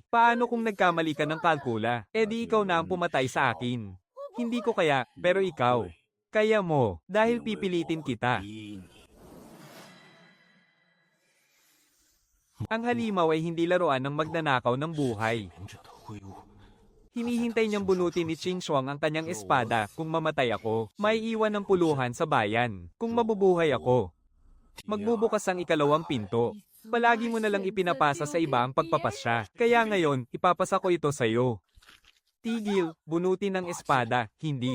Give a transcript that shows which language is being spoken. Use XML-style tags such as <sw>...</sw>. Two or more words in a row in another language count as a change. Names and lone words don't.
<tl>Paano kung nagkamali ka ng kalkula? E di ikaw na ang pumatay sa akin. Hindi ko kaya, pero ikaw. Kaya mo, dahil pipilitin kita.</tl> <zh>逼你</zh> <tl>Ang halimaw ay hindi laruan ng magnanakaw ng buhay.</tl> <zh>明者的挥舞，</zh> <tl>Hinihintay niyang bunutin ni Qing Shuang ang kanyang espada. Kung mamatay ako, may iwan ng puluhan sa bayan. Kung mabubuhay ako, magbubukas ang ikalawang pinto. Palagi mo na lang ipinapasa sa iba ang pagpapasya. Kaya ngayon, ipapasa ko ito sa'yo. Tigil, bunutin ang espada, hindi.</tl>